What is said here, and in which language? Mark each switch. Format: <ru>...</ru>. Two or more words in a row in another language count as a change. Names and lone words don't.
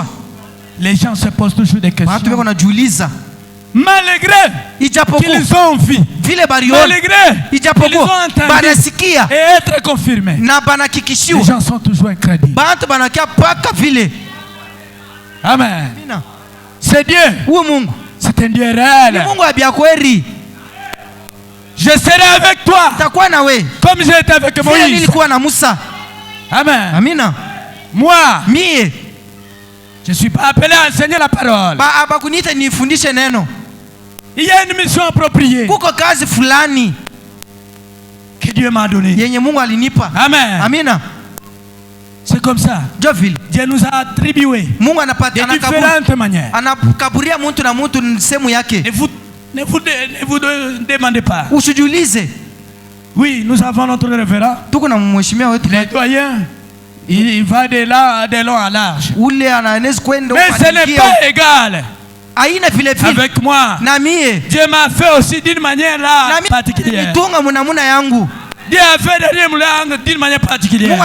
<fr>Les gens se posent toujours des questions.</fr> <sw>Watu wanajiuliza,</sw> <fr>malgré qu'ils ont vu, malgré qu'ils ont entendu et être confirmés, les gens sont toujours incrédules. Amen. C'est Dieu. C'est un Dieu réel. Je serai avec toi comme j'ai été avec Moïse. Amen.</fr> <sw>Amina.</sw> <fr>Moi,</fr> <sw>Mie</sw> <fr>je suis pas appelé à enseigner la parole.</fr> <sw>Abakunita nifundishe neno.</sw> <fr>Il y a une mission appropriée.</fr> <sw>Kuko kazi fulani</sw> <fr>que Dieu m'a donné.</fr> <sw>Yenye Mungu alinipa.</sw> <fr>Amen.</fr> <sw>Amina.</sw> <fr>C'est comme ça. Jovil. Dieu nous a attribué</fr> <sw>Mungu anapata</sw> <fr>de différentes manières.</fr> <sw>Anakaburia mtu na mtu sehemu yake.</sw> <fr>Ne vous demandez pas.</fr> <sw>Usijiulize.</sw> <fr>Oui, nous avons notre révérend.</fr> <sw>Tuko na mheshimiwa wetu.</sw> <fr>Les doyens. Il va de long à large. Mais ce n'est pas égal avec moi. Dieu m'a fait aussi d'une manière là particulière. Dieu a fait d'une manière particulière.</fr>